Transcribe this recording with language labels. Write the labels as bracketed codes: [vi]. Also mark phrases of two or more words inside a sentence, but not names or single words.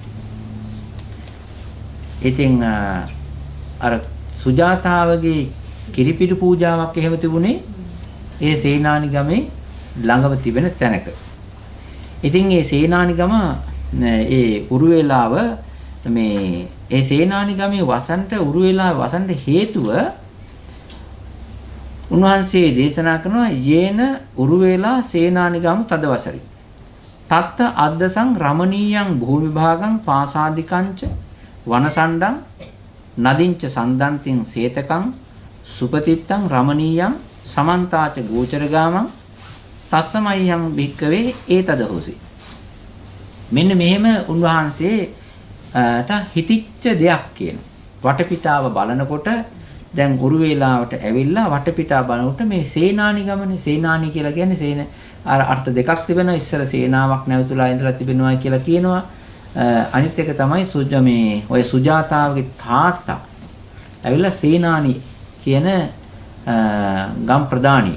[si] ඉතින් අර සුජාතාවගේ කිරිපිඩු පූජාවක් එහෙම තිබුණේ ඒ සේනානිගමේ ළඟම තිබෙන තැනක. ඉතින් මේ සේනානිගම ඒ උරුවෙලාව මේ ඒ සේනානිගමේ වසන්ත උරුවෙලාව වසන්ත හේතුව උන්වහන්සේ දේශනා කරනවා [pi] යේන උරුවෙලා සේනානිගම තදවසරි තත්ත අද්දසං රමණීයං භූමි භාගං පාසාදිකංච වනසණ්ඩං නදින්ච සන්දන්තිං සේතකං සුපතිත්තං රමණීයං සමන්තාච ගෝචරගාමං තස්සමයං භික්කවේ ඒතද හොසි. [si] මෙන්න මෙහෙම උන්වහන්සේට හිතිච්ච දෙයක් කියන වටපිටාව බලනකොට දැන් උරුවේලාවට ඇවිල්ලා වටපිටාව බලනකොට මේ සේනානිගමනේ සේනානි කියලා කියන්නේ අර අර්ථ දෙකක් තිබෙනවා. ඉස්සර සේනාවක් නැවතුලා ඉඳලා තිබෙනවා කියලා කියනවා. අනිත් එක තමයි මේ ඔය සුජාතාවගේ තාත්තා ඇවිල්ලා සේනානි කියන ගම් ප්‍රධානී.